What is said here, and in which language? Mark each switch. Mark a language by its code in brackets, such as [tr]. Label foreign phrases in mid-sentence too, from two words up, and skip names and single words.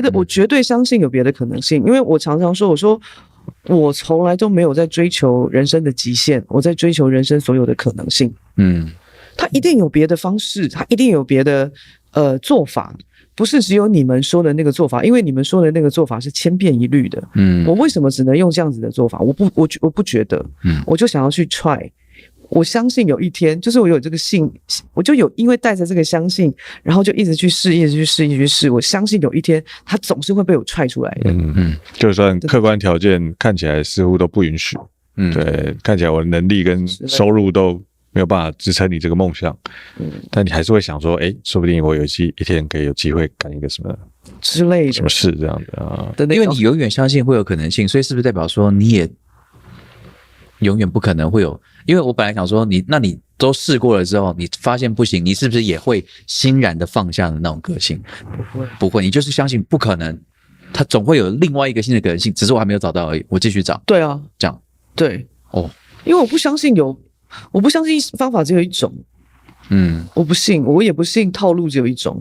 [zh] 我絕對相信有別的可能性，因為我常常說，我從來都沒有在追求人生的極限，我在追求人生所有的可能性。他一定有別的方式，他一定有別的做法，不是只有你們說的那個做法，因為你們說的那個做法是千篇一律的。我為什麼只能用這樣子的做法？我不覺得。我就想要去 try。我相信有一天，就是我有這個信，我就有因為帶着這個相信，然後就一直去試，一直去試，一直去試。我相信有一天，它總是會被我踹出來的。就算客觀條件看起來似乎都不允许，對，看起來我的能力跟收入都沒有辦法支撐你這個夢想，但你還是會想說，說不定我有一天可以有機會幹一個什麼之類的什麼事這樣的啊。因為你永遠相信會有可能性，所以是不是代表說你也永遠不可能會有？因為我本來想說那你都試過了之後，你發現不行，你是不是也會欣然的放下的那種個性？不會，你就是相信不可能，它總會有另外一個新的可能性，只是我還沒有找到而已，我繼續找。對啊，這樣對因為我不相信方法只有一種。我不信，我也不信套路只有一種。